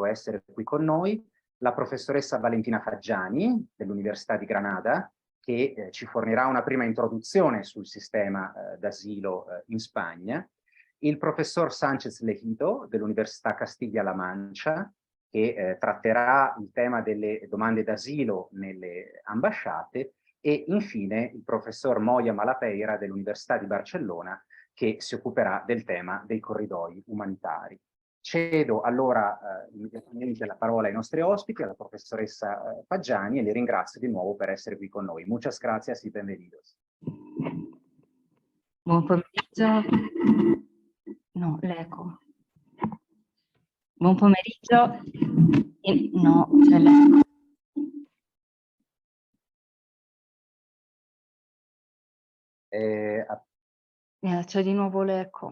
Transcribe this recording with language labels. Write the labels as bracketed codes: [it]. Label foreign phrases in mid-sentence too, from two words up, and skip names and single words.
[it] a essere qui con noi, la professoressa Valentina Faggiani dell'Università di Granada, che ci fornirà una prima introduzione sul sistema d'asilo in Spagna, il professor Sánchez Legido dell'Università Castiglia-La Mancia, che tratterà il tema delle domande d'asilo nelle ambasciate, e infine il professor Moya Malapeira dell'Università di Barcellona, che si occuperà del tema dei corridoi umanitari. Cedo allora immediatamente la parola ai nostri ospiti, alla professoressa Faggiani, e li ringrazio di nuovo per essere qui con noi. [es] Muchas gracias y bienvenidos. [it] Buon pomeriggio. No, l'eco. Buon pomeriggio. No, c'è l'eco. C'è di nuovo l'eco.